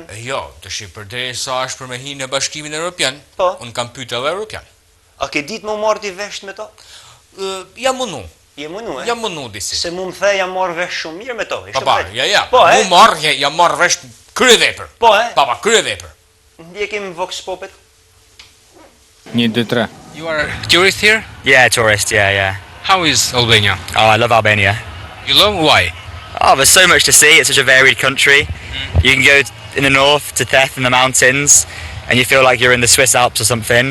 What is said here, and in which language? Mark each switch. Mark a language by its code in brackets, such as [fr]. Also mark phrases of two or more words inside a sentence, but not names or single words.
[sq] Jo, të shi përderisa është për me hinë në Bashkimin Evropian, unë kam pyet edhe europian. A ke ditë më marrë ti vesh me to? Jam munu. Je munu, e? Jam munu disi. Se mu më the jam marrë vesh shumë mirë me to. Ja. Mu marrë, jam marrë vesh krye vepër. Po, e? Papa, krye vepër. Ndjekim Vox Popet. 1, 2, 3. [en] You are a tourist here? Yeah, tourist, yeah. How is Albania? Oh, I love Albania. You love? Why? Oh, there's so much to see. It's such a varied country. You can go in the north to Theth in the mountains, and you feel like you're in the Swiss Alps or something.